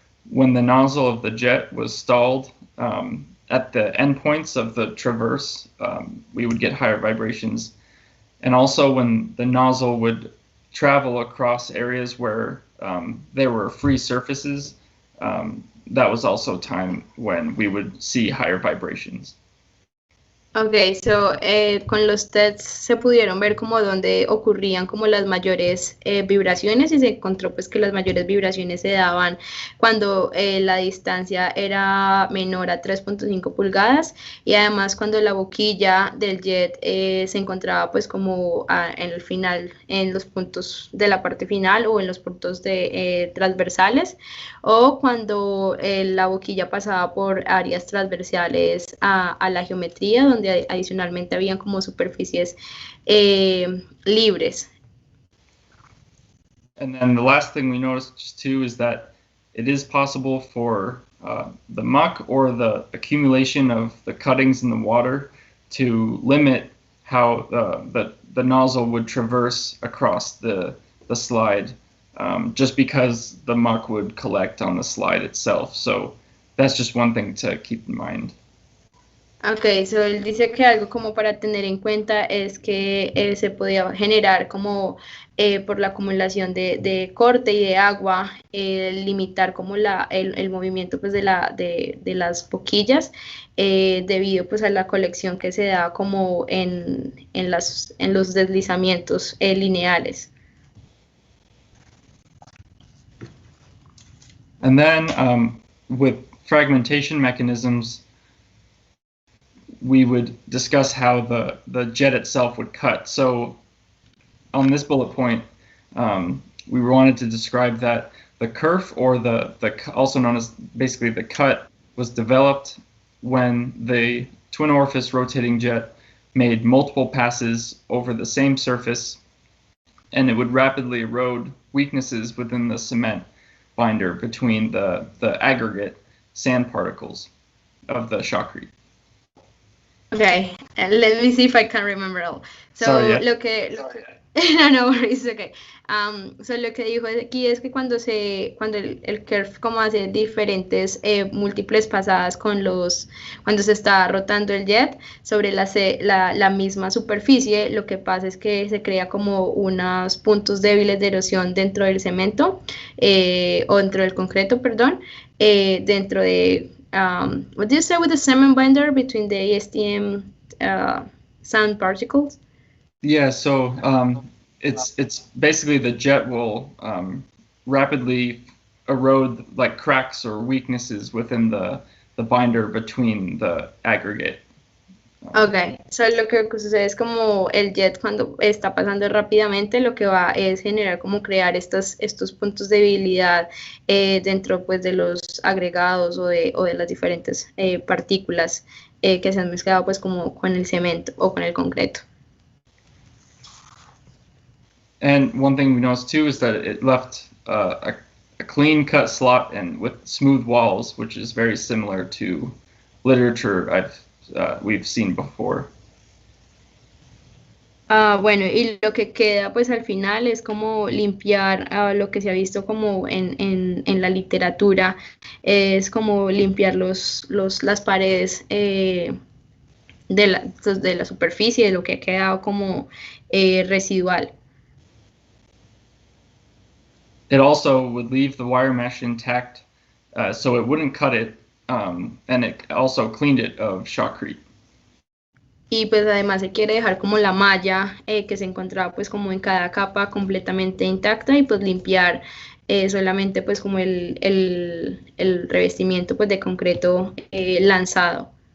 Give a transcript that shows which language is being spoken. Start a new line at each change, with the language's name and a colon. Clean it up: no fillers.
English: When the nozzle of the jet was stalled at the endpoints of the traverse, we would get higher vibrations. And also when the nozzle would travel across areas where there were free surfaces, that was also time when we would see higher vibrations.
Spanish: Ok, so con los tests se pudieron ver como donde ocurrían como las mayores vibraciones y se encontró pues que las mayores vibraciones se daban cuando la distancia era menor a 3.5 pulgadas y además cuando la boquilla del jet se encontraba pues como en el final, en los puntos de la parte final o en los puntos transversales o cuando la boquilla pasaba por áreas transversales a la geometría donde adicionalmente habían como superficies libres.
English: And then the last thing we noticed just too is that it is possible for the muck or the accumulation of the cuttings in the water to limit how the nozzle would traverse across the slide, just because the muck would collect on the slide itself. So that's just one thing to keep in mind.
Spanish: Ok, so él dice que algo como para tener en cuenta es que se podía generar como por la acumulación de corte y de agua, limitar como el movimiento pues de las boquillas debido pues a la colección que se da como en los deslizamientos lineales.
English: And then with fragmentation mechanisms, we would discuss how the jet itself would cut. So on this bullet point, we wanted to describe that the kerf, or the also known as basically the cut, was developed when the twin orifice rotating jet made multiple passes over the same surface, and it would rapidly erode weaknesses within the cement binder between the aggregate sand particles of the shotcrete. Okay, let me see if I can remember all. So, Sorry, yeah. No worries, okay.
Spanish: So lo que dijo aquí es que cuando el curve como hace diferentes múltiples pasadas cuando se está rotando el jet sobre la misma superficie, lo que pasa es que se crea como unos puntos débiles de erosión dentro del cemento, o dentro del concreto, perdón, dentro de
English: what do you say with the cement binder between the ASTM sand particles? Yeah, so it's basically the jet will rapidly erode like cracks or weaknesses within the binder between the aggregate.
Spanish: Ok, so lo que sucede es como el jet cuando está pasando rápidamente lo que va es generar como crear estos puntos de debilidad dentro pues de los agregados o de las diferentes partículas que se han mezclado pues como con el cemento o con el concreto.
English: And one thing we noticed too is that it left a clean cut slot and with smooth walls, which is very similar to literature we've seen before.
Spanish: Bueno, y lo que queda pues al final es como limpiar lo que se ha visto como en la literatura, es como limpiar las paredes de la superficie, de lo que ha quedado como residual.
English: It also would leave the wire mesh intact, so it wouldn't cut it, and it also cleaned it of shotcrete.
Spanish: Y pues además se quiere dejar como la malla que se encontraba pues como en cada capa completamente intacta y pues limpiar solamente pues como el revestimiento pues de concreto lanzado.